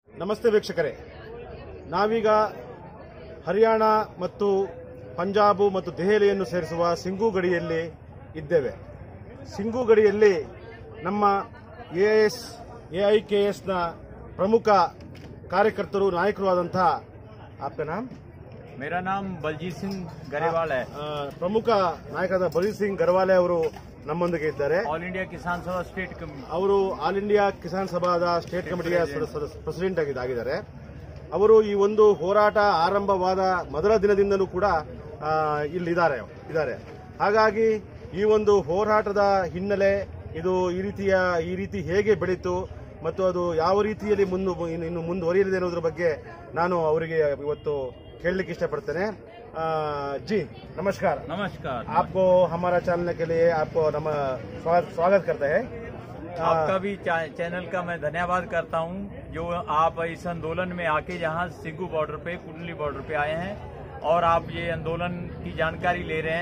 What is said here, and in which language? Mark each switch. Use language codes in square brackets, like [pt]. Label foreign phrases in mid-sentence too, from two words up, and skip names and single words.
[kn] ನಮಸ್ತೆ ವೀಕ್ಷಕರೇ, ನಾವೀಗ ಹರಿಯಾಣ ಮತ್ತು ಪಂಜಾಬ್ ಮತ್ತು ದೆಹಲಿಯನ್ನು ಸೇರಿಸುವ ಸಿಂಘು ಗಡಿಯಲ್ಲಿ ಇದ್ದೇವೆ. ಸಿಂಘು ಗಡಿಯಲ್ಲಿ ನಮ್ಮ ಎಐಕೆಎಸ್ನ ಪ್ರಮುಖ ಕಾರ್ಯಕರ್ತರು ನಾಯಕರು ಆದಂತಹ [hi] आपका नाम? मेरा नाम बलजीत सिंह गरेवाल है। [kn] ಪ್ರಮುಖ ನಾಯಕರಾದ ಬಲಜೀತ್ ಸಿಂಗ್ ಗರವಾಲೆ ಅವರು ನಮ್ಮೊಂದಿಗೆ ಇದ್ದಾರೆ. ಆಲ್ ಇಂಡಿಯಾ ಕಿಸಾನ್ ಸಭಾ ಸ್ಟೇಟ್ ಕಮಿಟಿ ಅವರು ಆಲ್ ಇಂಡಿಯಾ ಕಿಸಾನ್ ಸಭಾದ ಸ್ಟೇಟ್ ಕಮಿಟಿಯ ಪ್ರೆಸಿಡೆಂಟ್ ಆಗಿದ್ದಾರೆ. ಅವರು ಈ ಒಂದು ಹೋರಾಟ ಆರಂಭವಾದ ಮೊದಲ ದಿನದಿಂದಲೂ ಕೂಡ ಇದ್ದಾರೆ. ಹಾಗಾಗಿ ಈ ಒಂದು ಹೋರಾಟದ ಹಿನ್ನೆಲೆ ಇದು ಈ ರೀತಿ ಹೇಗೆ ಬೆಳೀತು ಮತ್ತು ಅದು ಯಾವ ರೀತಿಯಲ್ಲಿ ಇನ್ನು ಮುಂದುವರಿಯಲಿದೆ ಅನ್ನೋದ್ರ ಬಗ್ಗೆ ನಾನು ಅವರಿಗೆ ಇವತ್ತು ಕೇಳಲಿಕ್ಕೆ [hi] इष्टपड़ते जी। नमस्कार। नमस्कार। आपको हमारा चैनल के लिए आपको स्वागत करते हैं। आपका भी चैनल का मैं धन्यवाद करता हूं जो आप इस आंदोलन में आके यहाँ सिंघू बॉर्डर पे कुंडली बॉर्डर पे आए हैं और आप ये आंदोलन की जानकारी ले रहे हैं।